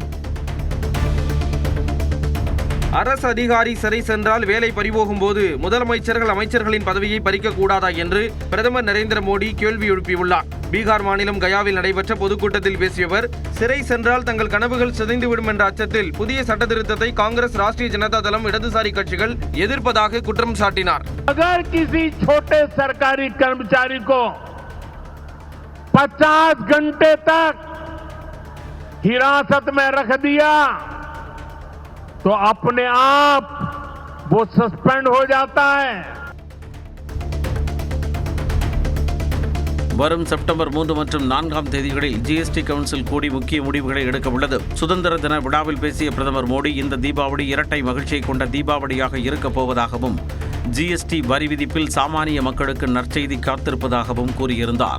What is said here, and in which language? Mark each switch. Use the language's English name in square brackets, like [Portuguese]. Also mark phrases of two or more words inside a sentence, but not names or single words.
[Tamil] அரசு அதிகாரி சிறை சென்றால் வேலை பறிபோகும் போது முதலமைச்சர்கள் அமைச்சர்களின் பதவியை பறிக்க கூடாதா என்று பிரதமர் நரேந்திர மோடி கேள்வி எழுப்பியுள்ளார். பீகார் மாநிலம் கயாவில் நடைபெற்ற பொதுக்கூட்டத்தில் பேசிய அவர், சிறை சென்றால் தங்கள் கனவுகள் சிதைந்துவிடும் என்ற அச்சத்தில் புதிய சட்ட திருத்தத்தை காங்கிரஸ், ராஷ்டிரிய ஜனதா தளம், இடதுசாரி கட்சிகள் எதிர்ப்பதாக குற்றம் சாட்டினார். [Hindi] अगर किसी छोटे सरकारी कर्मचारी को 50 घंटे तक हिरासत में रख दिया तो अपने आप वो सस्पेंड हो जाता है. [Tamil] வரும் செப்டம்பர் 3 மற்றும் 4ஆம் தேதிகளில் ஜிஎஸ்டி கவுன்சில் கூடி முக்கிய முடிவுகளை எடுக்க உள்ளது. சுதந்திர தின விழாவில் பேசிய பிரதமர் மோடி, இந்த தீபாவளி இரட்டை மகிழ்ச்சியை கொண்ட தீபாவளியாக இருக்கப் போவதாகவும் ஜிஎஸ்டி வரி விதிப்பில் சாமானிய மக்களுக்கு நற்செய்தி காத்திருப்பதாகவும் கூறியிருந்தார்.